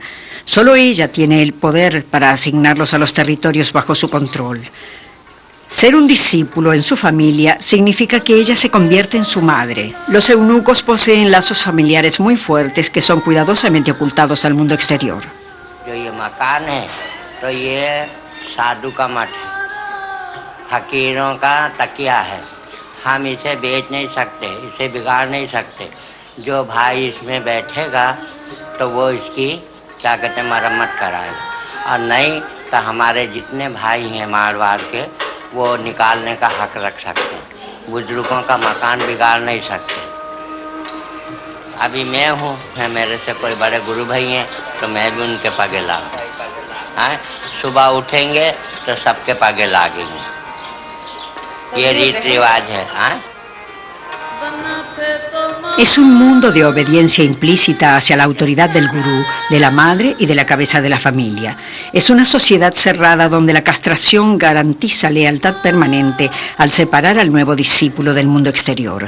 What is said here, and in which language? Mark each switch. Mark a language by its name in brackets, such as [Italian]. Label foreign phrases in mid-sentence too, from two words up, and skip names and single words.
[Spanish] Solo ella tiene el poder para asignarlos a los territorios bajo su control. Ser un discípulo en su familia significa que ella se convierte en su madre. Los eunucos poseen lazos familiares muy fuertes que son cuidadosamente ocultados al mundo exterior. [Hindi] फकीरों का तकिया है, हम इसे बेच नहीं सकते, इसे बिगाड़ नहीं सकते। जो भाई इसमें बैठेगा तो वो इसकी क्या कहते हैं मरम्मत कराएगा, और नहीं तो हमारे जितने भाई हैं मारवाड़ के वो निकालने का हक रख सकते हैं। बुजुर्गों का मकान बिगाड़ नहीं सकते। अभी मैं हूँ, मेरे से कोई बड़े गुरु भाई हैं तो मैं भी उनके पगे लागूँ। सुबह उठेंगे तो सबके पगे लागेंगे, ये रीत रिवाज है। [Spanish] Es un mundo de obediencia implícita hacia la autoridad del gurú, de la madre y de la cabeza de la familia. Es una sociedad cerrada donde la castración garantiza lealtad permanente al separar al nuevo discípulo del mundo exterior.